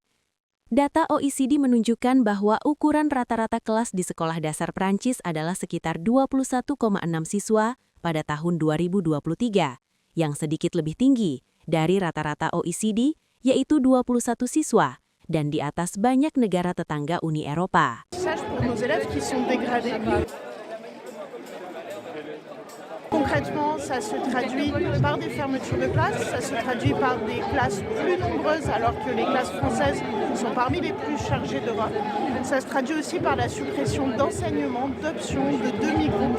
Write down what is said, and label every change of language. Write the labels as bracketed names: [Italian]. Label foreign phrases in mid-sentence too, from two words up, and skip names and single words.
[Indonesian] Data OECD menunjukkan bahwa ukuran rata-rata kelas di sekolah dasar Prancis adalah sekitar 21,6 siswa pada tahun 2023, yang sedikit lebih tinggi dari rata-rata OECD, yaitu 21 siswa, dan di atas banyak negara tetangga Uni Eropa. [French] Concrètement, ça se traduit par des fermetures de classes, ça se traduit par des classes plus nombreuses alors que les classes françaises sont parmi les plus chargées d'Europe. Ça se traduit aussi par la suppression d'enseignements, d'options, de demi-groupes.